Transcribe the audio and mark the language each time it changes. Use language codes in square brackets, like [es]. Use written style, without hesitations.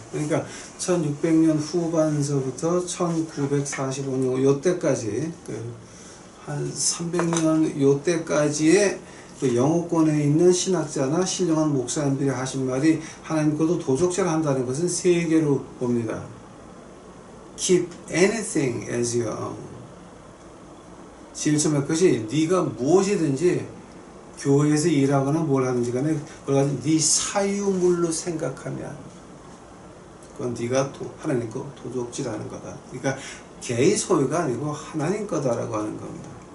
[ko] 그러니까 1600년 후반서부터 1945년 요때까지 한 300년 요때까지의 그 영어권에 있는 신학자나 신령한 목사님들이 하신 말이 하나님 것을 도적질 한다는 것은 세 개로 봅니다. [en] Keep anything as your own. [ko] 제일 처음에 그것이 네가 무엇이든지 교회에서 일하거나 뭘 하든지 간에 그걸 가지고 네 사유물로 생각하면 그건 네가 하나님 거 도적질하는 거다. 그러니까 개의 소유가 아니고 하나님 거다라고 하는 겁니다.